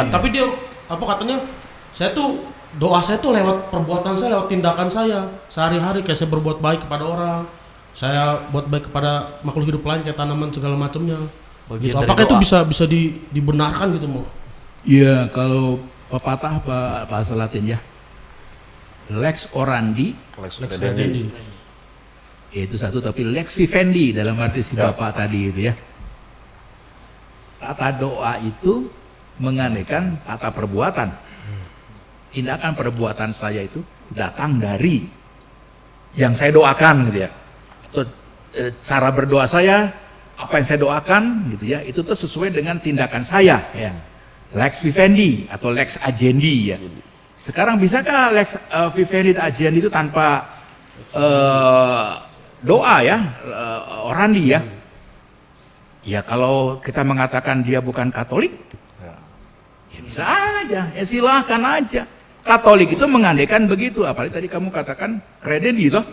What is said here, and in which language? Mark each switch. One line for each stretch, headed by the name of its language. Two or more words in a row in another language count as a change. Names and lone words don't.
Indonesian: Tapi dia katanya, doa saya tuh lewat perbuatan saya, lewat tindakan saya sehari-hari, kayak saya berbuat baik kepada orang, saya buat baik kepada makhluk hidup lain kayak tanaman segala macamnya. Bagian Gitu. dari Apakah itu doa. bisa dibenarkan gitu mau? Iya, kalau pepatah bahasa Latin ya,
Latin: lex orandi Lex Lex Credendi. Credendi.
Indonesian: itu satu, tapi
Latin: lex vivendi
Indonesian: dalam arti si bapak tadi itu ya. Tata doa itu menganeka tata perbuatan. Tindakan perbuatan saya itu datang dari yang saya doakan gitu ya. Atau cara berdoa saya, apa yang saya doakan gitu ya, itu tuh sesuai dengan tindakan saya ya.
Latin: Lex vivendi atau lex agendi ya.
Indonesian: Sekarang bisakah
Latin: lex vivendi
Indonesian: dan agendi itu tanpa doa ya, orandi ya? Ya kalau kita mengatakan dia bukan Katolik, ya bisa aja, ya silahkan aja. Katolik itu mengandaikan begitu, apalagi tadi kamu katakan kredeni toh.